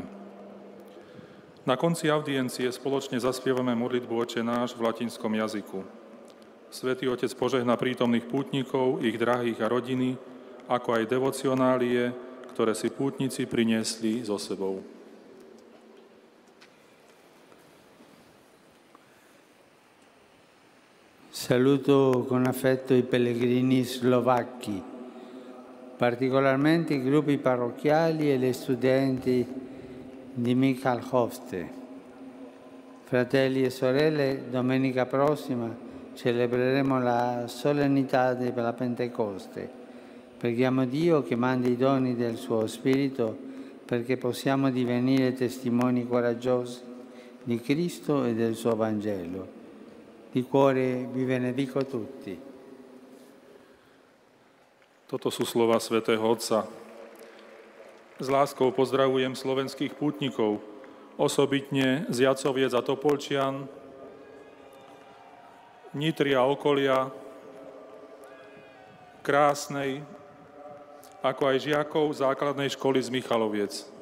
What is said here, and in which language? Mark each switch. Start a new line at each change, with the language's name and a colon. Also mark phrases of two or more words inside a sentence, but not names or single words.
Slovak: Na konci audiencie spoločne zaspievame modlitbu Otče náš v latinskom jazyku. Svätý Otec požehná prítomných pútnikov, ich drahých a rodiny, ako aj devocionálie, ktoré si pútnici priniesli so sebou.
Italian: Saluto con affetto i pellegrini slovacchi, particolarmente i gruppi parrocchiali e gli studenti di Michalhovce. Fratelli e sorelle, domenica prossima celebreremo la solennità della Pentecoste. Preghiamo Dio che mandi i doni del suo Spirito perché possiamo divenire testimoni coraggiosi di Cristo e del suo Vangelo. Di cuore vi benedico tutti.
Slovak: Toto sú slova svätého Otca. S láskou pozdravujem slovenských pútnikov, osobitne z Jacoviec a Topolčian, Nitry a okolia, Krásnej, ako aj žiakov základnej školy z Michaloviec.